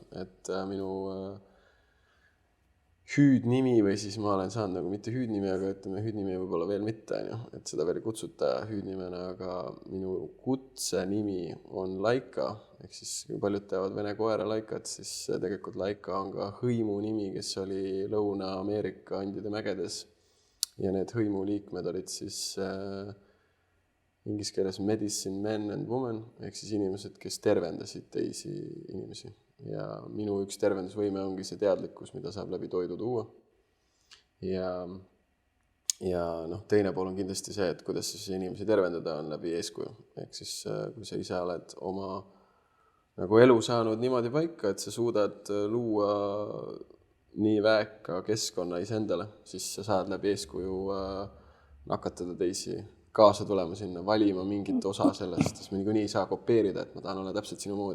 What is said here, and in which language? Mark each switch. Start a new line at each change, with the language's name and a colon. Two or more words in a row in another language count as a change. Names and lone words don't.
Estonian: Et minu hüüdnimi või siis ma olen saanud nagu mitte hüüdnimi, aga ütleme hüüdnimi võib-olla veel mitte, et seda veel ei kutsuta hüüdnimena, aga minu kutsenimi on Laika, ehk siis kui paljud teavad vene koera Laikat, siis tegelikult Laika on ka hõimu nimi, kes oli Lõuna-Ameerika Andide mägedes ja need hõimu liikmed olid siis inglise keeles
English: medicine men and women,
Estonian: ehk siis inimesed, kes tervendasid teisi inimesi. Ja minu üks tervendusvõime ongi see teadlikkus, mida saab läbi toidu tuua. Ja noh, teine pool on kindlasti see, et kuidas siis inimesi tervendada on läbi eeskuju. Ehk siis kui sa ise oled oma nagu elu saanud niimoodi paika, et sa suudad luua nii väeka keskkonna iseendale, siis sa saad läbi eeskuju nakatada teisi kaasa tulema sinna, valima mingit osa sellest, sest me niikuinii ei saa kopeerida, et ma tahan olla täpselt sinu moodi.